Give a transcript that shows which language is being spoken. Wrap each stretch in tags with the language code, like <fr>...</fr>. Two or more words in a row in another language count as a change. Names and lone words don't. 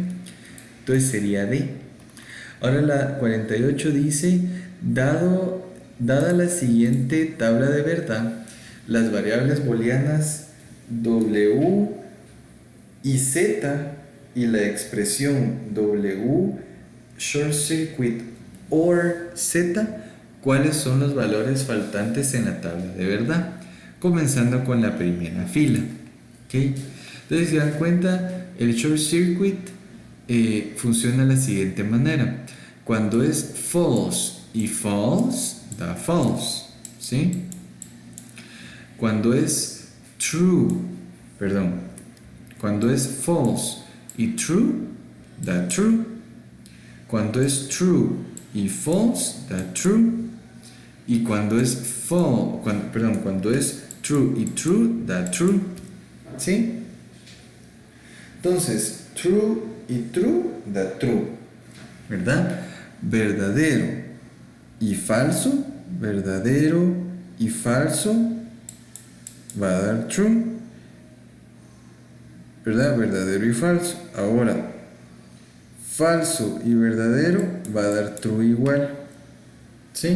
<es>Entonces sería D. Ahora la 48 dice, dada la siguiente tabla de verdad, las variables booleanas W y Z y la expresión W</es> <en>short circuit or</en> <es>Z, ¿cuáles son los valores faltantes en la tabla de verdad? Comenzando con la primera fila. ¿Okay? Entonces, si dan cuenta, el</es> <en>short circuit</en> <es>funciona de la siguiente manera. Cuando es false y false, da false. ¿Sí? Cuando es true, perdón, cuando es false y true, da true. Cuando es true y false, da true. Y cuando es cuando es true y true, da true. ¿Sí? Entonces, true y true da true, ¿verdad? Verdadero y falso va a dar true, ¿verdad? Verdadero y falso. Ahora, falso y verdadero va a dar true igual, ¿sí?</es>